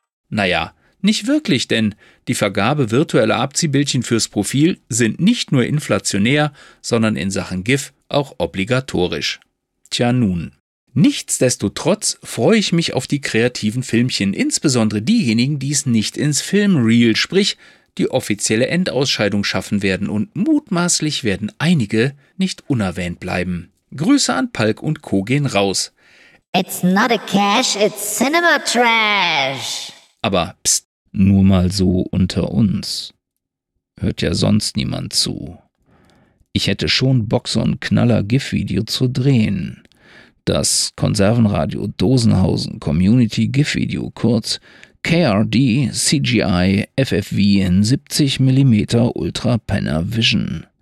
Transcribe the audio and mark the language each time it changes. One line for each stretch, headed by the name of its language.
German: Naja, nicht wirklich, denn die Vergabe virtueller Abziehbildchen fürs Profil sind nicht nur inflationär, sondern in Sachen GIF auch obligatorisch. Tja nun. Nichtsdestotrotz freue ich mich auf die kreativen Filmchen, insbesondere diejenigen, die es nicht ins Filmreel, sprich die offizielle Endausscheidung schaffen werden und mutmaßlich werden einige nicht unerwähnt bleiben. Grüße an Palk und Co. gehen raus.
English: It's not a cash, it's cinema trash.
German: Aber pst, nur mal so unter uns. Hört ja sonst niemand zu. Ich hätte schon Bock, so ein Knaller-GIF-Video zu drehen. Das Konservenradio Dosenhausen Community GIF-Video, kurz KRD CGI FFV in 70mm Ultra Panner Vision.